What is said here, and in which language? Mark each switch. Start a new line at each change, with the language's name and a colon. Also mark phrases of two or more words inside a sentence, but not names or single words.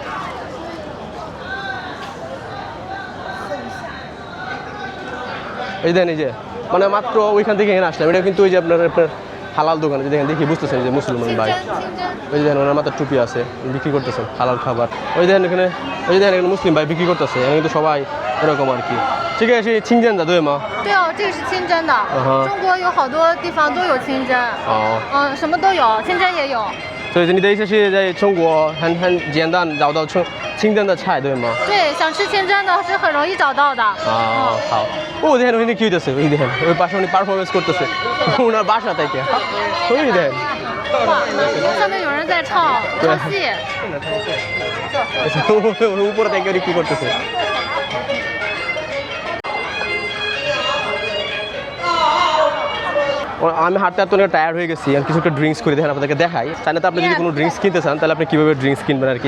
Bangla: এই দেন এই যে মানে মাত্র ওইখান থেকে এখানে আসলাম, এটা কিন্তু ওই যে আপনার হালাল দোকান, যে দেখেন দেখি বুঝতেছেন যে মুসলমান ভাই, ওই যে দেখেন ওনার মাথার টুপি আছে বিক্রি করতেছেন হালাল খাবার, ওই দেখেন এখানে ওই যে দেখেন এখানে মুসলিম ভাই বিক্রি করতেছে, এখানে কিন্তু সবাই এরকম আর কি. ঠিক আছে
Chinese: 清真的对吗？对哦，这个是清真的。中国有好多地方都有清真。哦。什么都有，清真也有。所以你的意思是在中国很简单找到清真的菜对吗？对，想吃清真的是很容易找到的。
Bangla: 好。দেখেন ওখানে কি হইতেছে, ওই দেখেন ওই পাশে উনি পারফরমেন্স করতেছে ওনার বাসা থেকে, ওই দেখেন
Chinese: 上面有人在唱戏。
Bangla: উপরে থেকে উনি কি করতেছে. আমি হাঁটতে হাঁটতে অনেক টায়ার্ড হয়ে গেছি, আমি কিছু একটা ড্রিঙ্কস করে দেখেন আপনাদেরকে দেখাই, তাই না তো আপনি যদি কোনো ড্রিঙ্কস কিনতে চান তাহলে আপনি কীভাবে ড্রিঙ্কস কিনবেন আর কি.